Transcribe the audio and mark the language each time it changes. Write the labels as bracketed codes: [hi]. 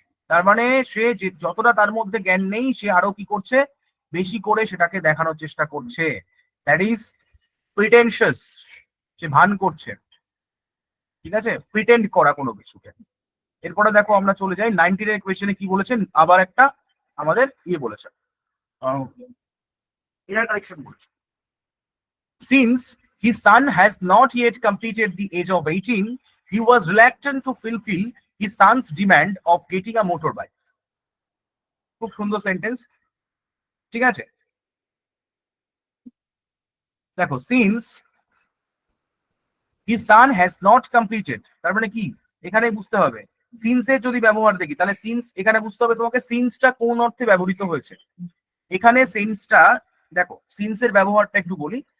[bn] তার মানে সে যে যতটা তার মধ্যে জ্ঞান নেই, সে আরো কি করছে, বেশি করে সেটাকে দেখানোর চেষ্টা করছে, [en] that is pretentious, [bn] সে ভান করছে। ঠিক আছে, প্রিটেন্ড করা কোনো কিছুকে। এরপরে দেখো আমরা চলে যাই 19 এর কোয়েশ্চেনে, কি বলেছেন, আবার একটা আমাদের ইয়ে বলেছে, এরার কারেকশন বলেছে। [en] Since his son has not yet completed the age of 18, he was reluctant to fulfill his son's demand of getting a motorbike. [bn] খুব সুন্দর সেন্টেন্স। ঠিক আছে, দেখো since [en] his son has not completed, [bn] তার মানে কি, এখানে বুঝতে হবে সিন্স এর যদি ব্যবহার দেখি, তাহলে সিন্স এখানে বুঝতে হবে তোমাকে সিন্সটা কোন অর্থে ব্যবহৃত হয়েছে। এখানে সিন্সটা দেখো, সিন্স এর ব্যবহারটা একটু বলি,